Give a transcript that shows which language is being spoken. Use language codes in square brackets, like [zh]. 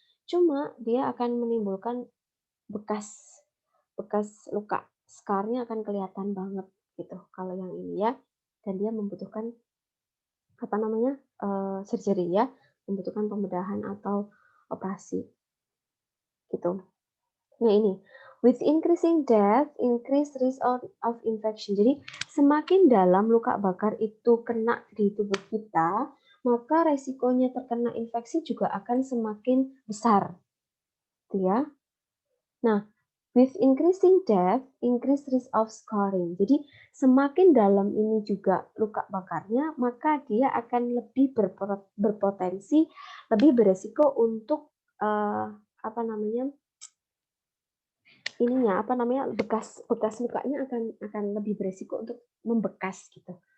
[id] Cuma dia akan menimbulkan bekas luka, scarnya akan kelihatan banget gitu kalau yang ini ya. Dan dia membutuhkan apa namanya surgery ya, membutuhkan pembedahan atau operasi gitu. [en] Nah ini, with increasing depth, increase risk of infection. [id] Jadi semakin dalam luka bakar itu kena di tubuh kita, maka resikonya terkena infeksi juga akan semakin besar. Gitu ya. [en] Nah, with increasing depth, increase risk of scarring. [id] Jadi semakin dalam ini juga luka bakarnya, maka dia akan lebih berpotensi, lebih beresiko untuk apa namanya? Bekas lukanya akan lebih beresiko untuk membekas gitu.